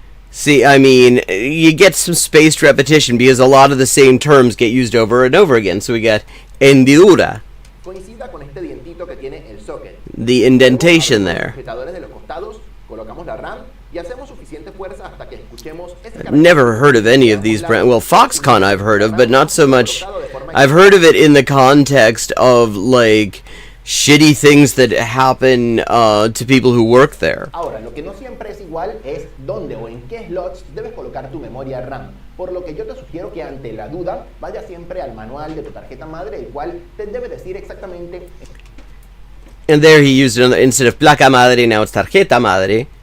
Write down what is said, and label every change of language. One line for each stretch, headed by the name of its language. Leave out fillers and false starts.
English: See, I mean, you get some spaced repetition because a lot of the same terms get used over and over again. So we got hendidura.
Spanish: Coincida con este dientito que tiene el socket.
English: The indentation there.
Spanish: Sujetadores de los costados, colocamos la RAM y hacemos suficiente fuerza hasta que escuchemos ese
English: I've never heard of any of these brands. Well, Foxconn I've heard of, but not so much. I've heard of it in the context of like shitty things that happen to people who work there.
Spanish: Ahora, lo que no siempre es igual es dónde o en qué slots debes colocar tu memoria RAM. Por lo que yo te sugiero que ante la duda vayas siempre al manual de tu tarjeta madre, el cual te debe decir exactamente.
English: And there he used it instead of placa madre, now it's tarjeta madre.